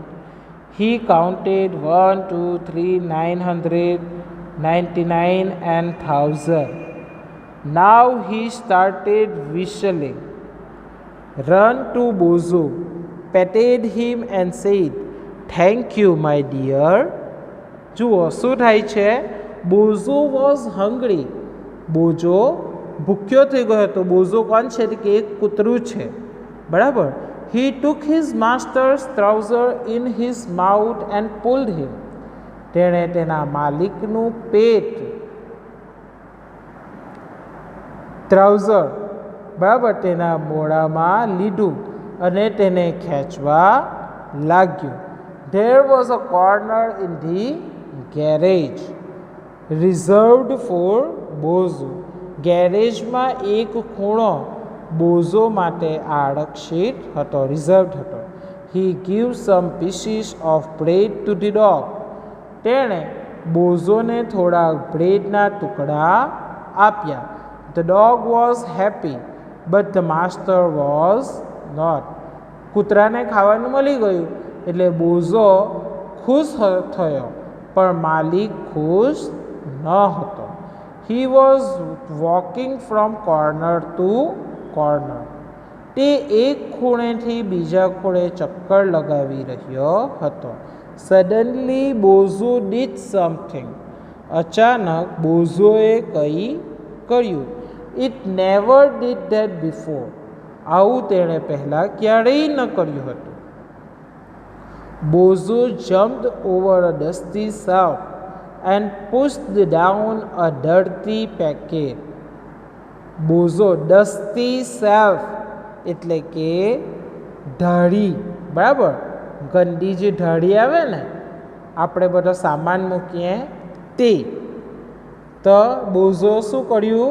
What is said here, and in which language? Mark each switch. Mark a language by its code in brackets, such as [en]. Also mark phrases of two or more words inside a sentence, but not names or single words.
[en] He counted 1, 2, 3, 900, 99 and 1000. Now he started whistling. Ran to Bozo, patted him and said, "Thank you, my dear." [gu] જુઓ શું થાય છે? [en] Bozo was hungry. [gu] બોજો ભૂખ્યો થઈ ગયો હતો. બોઝો કોણ છે? કે એક કૂતરું છે, બરાબર. [en] He took his master's trouser in his mouth and pulled him. [gu] તેણે તેના માલિકનું પેટ, ટ્રાઉઝર, બરાબર, તેના મોઢામાં લીધું અને તેને ખેંચવા લાગ્યું. [en] There was a corner in the garage reserved for Bozo. [gu] ગેરેજમાં એક ખૂણો બોઝો માટે આરક્ષિત હતો, રિઝર્વડ હતો. [en] He gave some pieces of bread to the dog. [gu] તેણે બોઝોને થોડા બ્રેડના ટુકડા આપ્યા. [en] The dog was happy, but the master was not. [gu] કૂતરાને ખાવાનું મળી ગયું એટલે બોઝો ખુશ થયો, પણ માલિક ખુશ ન હતો. [en] He was walking from corner to corner. [gu] તે એક ખૂણેથી બીજા ખૂણે ચક્કર લગાવી રહ્યો હતો. [en] Suddenly Bozo did something. [gu] અચાનક બોઝોએ કંઈ કર્યું. [en] It never did that before. [gu] આવું તેણે પહેલાં ક્યારેય ન કર્યું હતું. [en] Bozo jumped over a dusty shelf and pushed down a dirty packet. [gu] બોઝો, [en] dusty shelf [gu] એટલે કે ઢાળી, બરાબર, ગંદી જે ઢાળી આવે ને, આપણે બધો સામાન મૂકીએ તે. તો બોઝો શું કર્યું?